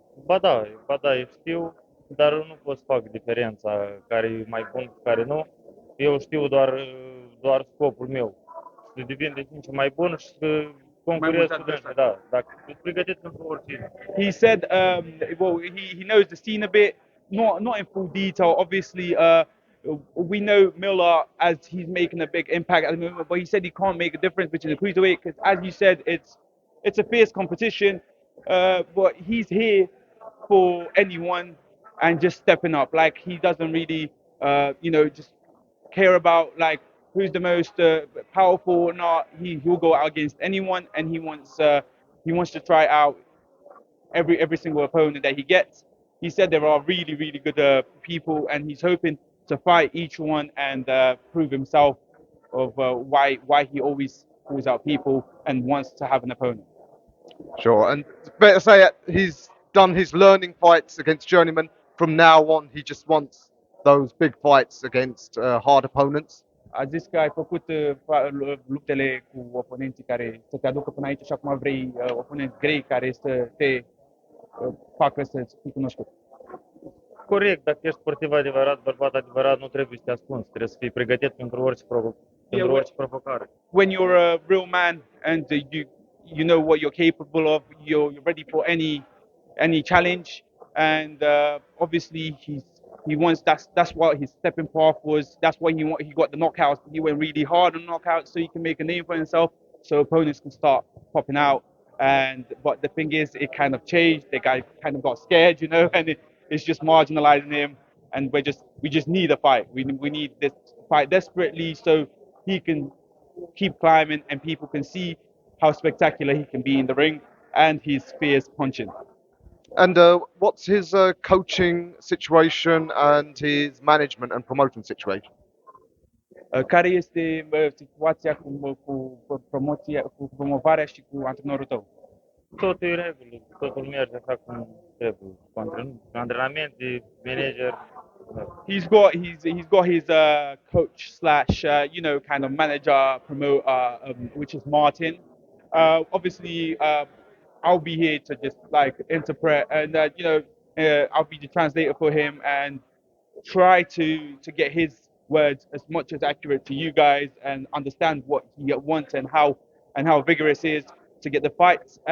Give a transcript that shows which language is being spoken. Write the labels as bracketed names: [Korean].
[Romanian] Ba da, eu știu, dar eu nu pot să fac diferența care e mai bun, care nu. Eu știu doar scopul meu. Să devin de ce mai bun și să concurez cu dânsul, da. Dacă sunt pregătit pentru orice. [English] He said, well, he knows the scene a bit, not in full detail. Obviously, we know Miller as he's making a big impact at the moment, but he said he can't make a difference between the cruiserweight because, as you said, it's a fierce competition. But he's here for anyone and just stepping up. Like he doesn't really, just care about like who's the most powerful or not. He'll go out against anyone, and he wants to try out every single opponent that he gets. He said there are really really good people, and he's hoping to fight each one and prove himself of why he always calls out people and wants to have an opponent. Sure, and better say that he's done his learning fights against journeymen. From now on, he just wants those big fights against hard opponents. [Romanian] A zis că ai făcut luptele cu oponenții care să te aducă până aici și acum vrei oponenți grei care să te facă să fii cunoscut. Corect, dacă ești sportiv adevărat, bărbat adevărat, nu trebuie să te ascunzi, trebuie să fii pregătit pentru orice provocare. [English] When you're a real man and you know what you're capable of, you're ready for any challenge, and obviously he wants that's what his stepping path was. That's why he got the knockouts. He went really hard on knockouts so he can make a name for himself, so opponents can start popping out. But the thing is, it kind of changed. The guy kind of got scared, and it's just marginalizing him. And we just need a fight. We need this fight desperately so he can keep climbing and people can see how spectacular he can be in the ring and his fierce punching. And what's his coaching situation and his management and promotion situation? [Romanian] Care este situația cu promovarea și cu antrenorul tău? Totul e regulă, totul merge așa cum trebuie. Antrenamente, manager. [English] He's got his coach slash kind of manager promoter, which is Martin. Obviously, I'll be here to just like interpret and I'll be the translator for him and try to get his words as much as accurate to you guys and understand what he wants and how vigorous he is to get the fights.